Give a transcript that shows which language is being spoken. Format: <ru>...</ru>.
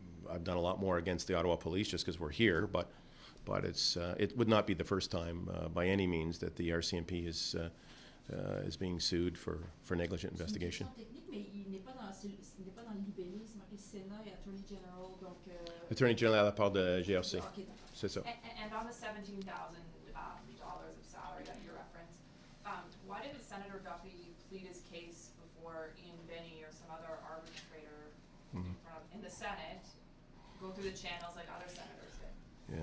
<en>I've done a lot more against the Ottawa Police just because we're here, but it would not be the first time by any means that the RCMP is being sued for negligent investigation.</en> <fr>C'est une question technique, mais il n'est pas dans le libellé, c'est marqué Sénat et Attorney General, donc... Attorney General à la part de GRC. Ok, d'accord. C'est ça.</fr> <en>And on the $17,000 of salary that you referenced, why didn't Senator Duffy plead his case before Ian Binney or some other arbitrator in the Senate, go through the channels like other senators did?</en>